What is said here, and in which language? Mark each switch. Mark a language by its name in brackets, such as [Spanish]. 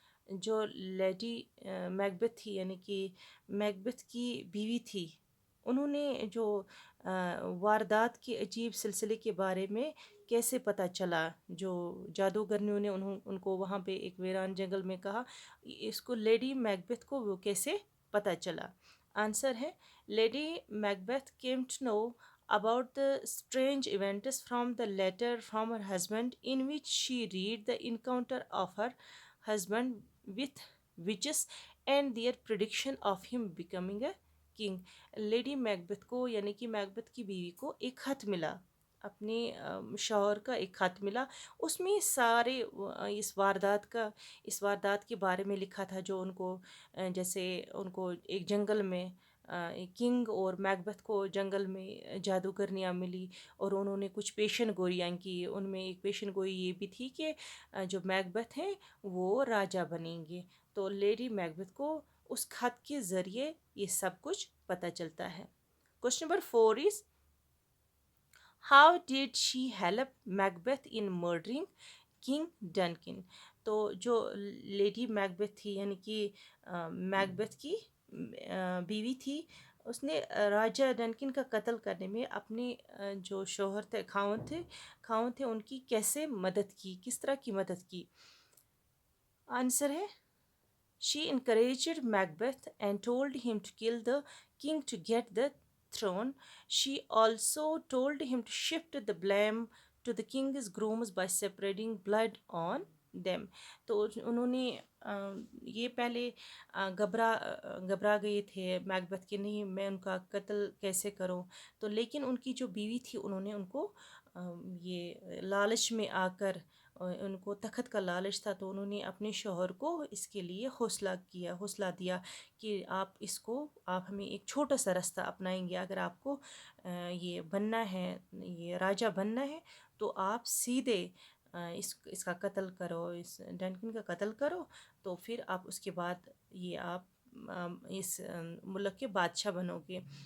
[Hindi] जो lady Macbeth थी, यानी कि मैकबेथ की बीवी थी, उन्होंने जो वारदात के अजीब सिलसिले के बारे में कैसे पता चला? जो जादूगरनियों ने उनको वहाँ पे एक वीरान जंगल में कहा, इसको लेडी मैकबेथ को वो कैसे पता चला? आंसर है, [English] Lady Macbeth came to know about the strange events from the letter from her husband in which she read the encounter of her husband with witches and their prediction of him becoming a king. [Hindi] Lady Macbeth को, यानी कि Macbeth की बीवी को, एक खत मिला, अपने शौहर का एक खत मिला। उसमें सारे इस वारदात के बारे में लिखा था जो उनको जैसे उनको एक जंगल में एक किंग और मैकबेथ को जंगल में जादूगरनियाँ मिली और उन्होंने कुछ पेशन गोइयाँ की। उनमें एक पेशन गोई ये भी थी कि जो मैकबेथ हैं वो राजा बनेंगे। तो लेडी मैकबेथ को उस खत के ज़रिए ये सब कुछ पता चलता है। [English] Question number 4 is, how did she help Macbeth in murdering King Duncan? [Hindi] तो जो लेडी मैकबेथ थी, यानी कि मैकबेथ की बीवी थी, उसने राजा डनकिन का कत्ल करने में अपने जो शौहर थे, खावन थे, उनकी कैसे मदद की, किस तरह की मदद की? आंसर है, [English] she encouraged Macbeth and told him to kill the king to get the throne. She also told him to shift the blame to the king's grooms by spreading blood on them. [Hindi] तो उन्होंने ये पहले घबरा गए थे Macbeth के, नहीं मैं उनका कत्ल कैसे करूं। तो लेकिन उनकी जो बीवी थी उन्होंने उनको ये लालच में आकर, उनको तख़्त का लालच था, तो उन्होंने अपने शौहर को इसके लिए हौसला दिया कि आप हमें एक छोटा सा रास्ता अपनाएंगे, अगर आपको ये बनना है, ये राजा बनना है, तो आप सीधे इसका कत्ल करो, इस डनकन का कत्ल करो, तो फिर आप उसके बाद ये आप इस मुल्क के बादशाह बनोगे।